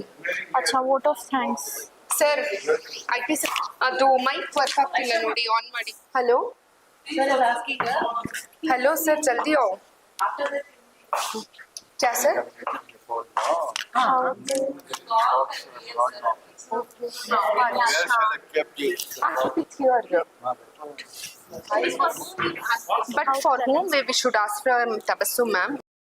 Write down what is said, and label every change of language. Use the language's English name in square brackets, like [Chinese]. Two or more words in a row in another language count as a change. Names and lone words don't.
[English] अच्छा vote of thanks [Kannada] ಸರ್ ಐಟಿ ಅದು ಮೈಕ್ ವರ್ಕ್ ಆಗ್ತಿಲ್ಲ ನೋಡಿ, ಆನ್ ಮಾಡಿ. [English] hello hello sir, [Hindi] जल्दी आओ. क्या सर? [English] But for whom we should ask from Tabassum ma'am?